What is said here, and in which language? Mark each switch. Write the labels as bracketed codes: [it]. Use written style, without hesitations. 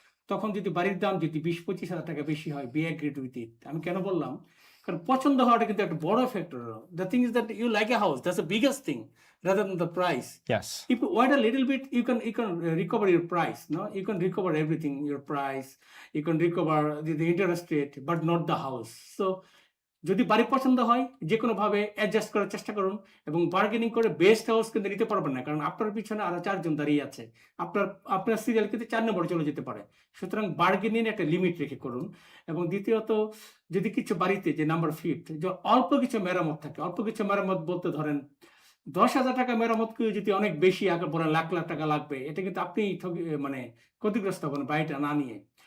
[bn] তখন যদি বাড়ির দাম যদি 20-25 হাজার টাকা বেশি হয়, [en] be agreed with it. [bn] আমি কেন বললাম? কারণ পছন্দ হওয়াটা কিন্তু একটা বড় factor. [en] The thing is that you like a house, that's the biggest thing, rather than the price. Yes. If you wait a little bit, you can recover your price. No, you can recover everything, your price. You can recover the interest rate, but not the house. [bn] So যদি বাড়ি পছন্দ হয়, যে কোনো ভাবে adjust করার চেষ্টা করুন এবং বার্গেনিং করে বেস্ট হাউস কিন্তু নিতে পারবেন না, কারণ আপনার পিছনে আরো 4 জন দাঁড়িয়ে আছে। আপনার সিরিয়াল কিন্তু 4 নম্বরে চলে যেতে পারে। সুতরাং বার্গেনিং একটা লিমিট রেখে করুন। এবং দ্বিতীয়ত, যদি কিছু বাড়িতে যে নাম্বার 5 যে অল্প কিছু মেরামত থাকে, অল্প কিছু মেরামত বলতে ধরেন 10,000 টাকা মেরামত করে যদি অনেক বেশি আগে বড় লাখ টাকা লাগবে, এটা কিন্তু আপনি মানে ক্ষতিগ্রস্ত হবেন বাড়িটা না নিয়ে।